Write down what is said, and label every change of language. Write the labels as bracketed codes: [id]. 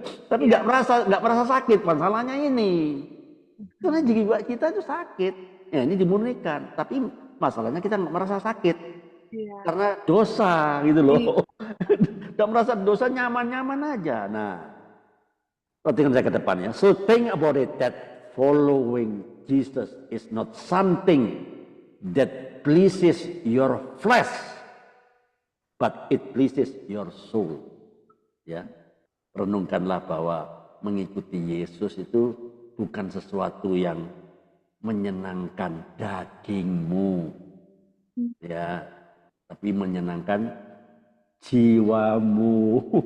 [id] Tapi nggak merasa sakit. Masalahnya ini karena jiwa kita itu sakit, ya ini dimurnikan. Tapi masalahnya kita nggak merasa sakit. Karena dosa gitu loh. Gak merasa dosa, nyaman-nyaman aja. Nah, perhatikan saya ke depan ya. [en] So think about it that following Jesus is not something that pleases your flesh, but it pleases your soul. [id] Ya, renungkanlah bahwa mengikuti Yesus itu bukan sesuatu yang menyenangkan dagingmu, ya, tapi menyenangkan jiwamu.